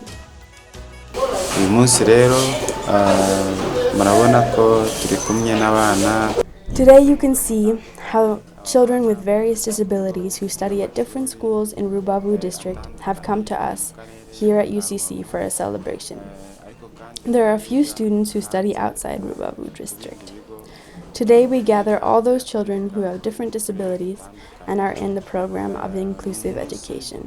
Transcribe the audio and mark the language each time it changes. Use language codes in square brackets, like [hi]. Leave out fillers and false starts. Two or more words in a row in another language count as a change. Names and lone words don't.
[rw] Uyu munsi rero murabona ko turi kumwe n'abana. [en] Today you can see how children with various disabilities who study at different schools in Rubavu district have come to us here at UCC for a celebration. There are a few students who study outside Rubavu district. Today we gather all those children who have different disabilities and are in the program of inclusive education.